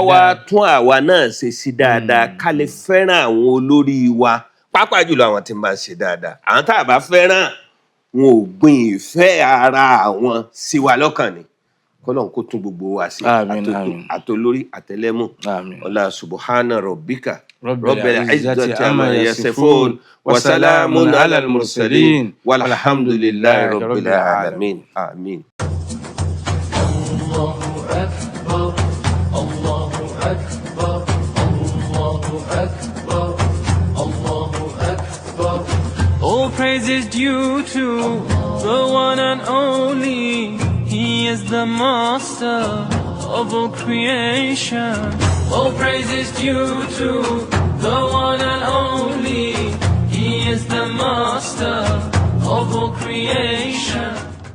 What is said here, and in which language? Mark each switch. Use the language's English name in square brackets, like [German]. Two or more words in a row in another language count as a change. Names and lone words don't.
[Yoruba] kó wá tún àwa náà ṣe sí dáadáa ká lè fẹ́ràn àwọn olórí wa pàápàá jùlọ àwọn tí ń bá ṣe dáadáa àwọn tá a bá fẹ́ràn wọn ò gbìn ìfẹ́ ara àwọn sí wa lọ́kàn ni kọ́lọ́n kó tún gbogbo wa sí àtolórí àtẹlẹ́mù ọlá [Arabic] سبحان ربك رب العزة عما يصفون وسلام على المرسلين والحمد لله رب العالمين [Yoruba] amin. [Arabic] الله أكبر، الله أكبر، الله أكبر، الله أكبر. [English] All praise is due to the one and only. He is the master of all creation. All praise is due to the one and only. He is the master of all creation.